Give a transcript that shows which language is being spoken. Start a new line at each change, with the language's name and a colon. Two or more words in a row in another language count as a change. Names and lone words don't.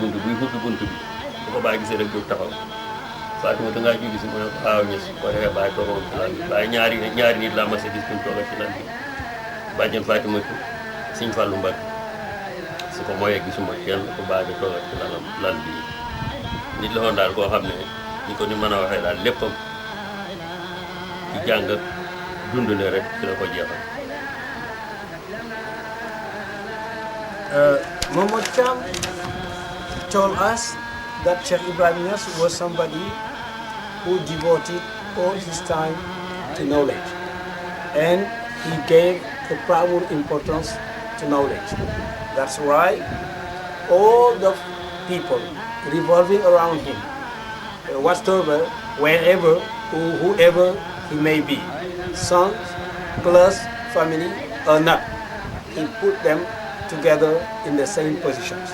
Wolof: bunt buy xubbi bunt bi bu ko bàyyi gisee rek jóg taxaw Fatou da ngaa julli si mu ne ko aaw ñes ko defee bàyyi toogoon ci lal bi bàyyi ñaari nit laa mas a gis buñ toogal ci lal bi bàjjan Fatou Sëñ Fallu Mbacke su ko mooyee gisuma kenn ko bàyyi toogal ci lal bi nit la woon daal koo xam ne ni ko ni mën a waxee daal léppam ci jàng ak dundale rek ci la ko jeexal.
English: Momath THIAM told us that Cheikh Ibrahima NIASSE was somebody who devoted all his time to knowledge, and he gave the primary importance to knowledge. That's why all the people revolving around him, whatsoever, wherever, or whoever he may be, sons, plus family or not, he put them together in the same positions.